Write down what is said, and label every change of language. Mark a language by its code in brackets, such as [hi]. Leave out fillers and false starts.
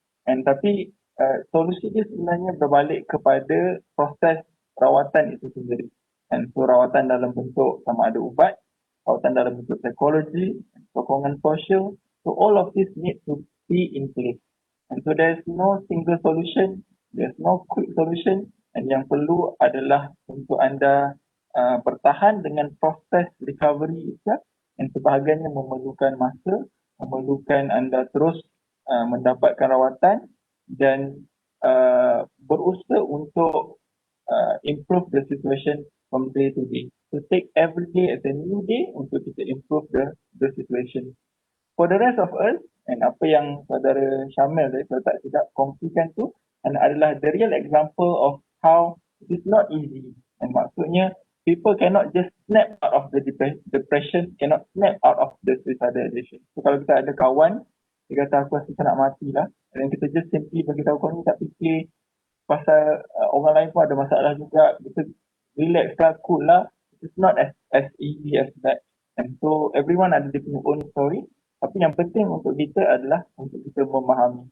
[ms] And tapi solusi dia sebenarnya berbalik kepada proses rawatan itu sendiri. And so rawatan dalam bentuk sama ada ubat, rawatan dalam bentuk psikologi, sokongan sosial. [en] So all of this need to be in place. And so there's no single solution, there's no quick solution. [ms] And yang perlu adalah untuk anda bertahan dengan proses recovery itu. And sebahagiannya memerlukan masa, memerlukan anda terus mendapatkan rawatan dan berusaha untuk [en] improve the situation from day to day. So take every day as a new day [ms] untuk kita [en] improve the situation. For the rest of us, and [ms] apa yang saudara Syamil tadi kalau tak silap kongsikan tu adalah [en] the real example of how it is not easy. And maksudnya people cannot just snap out of the depression, cannot snap out of the suicidal ideation. [ms] So kalau kita ada kawan, dia kata aku rasa tak nak mati lah, dan kita [en] just simply [ms] bagi tahu kau ni tak fikir pasal orang lain pun ada masalah juga, kita relax lah, cool lah. [en] It's not as easy as that. And so everyone ada their own story. [ms] Tapi yang penting untuk kita adalah untuk kita memahami.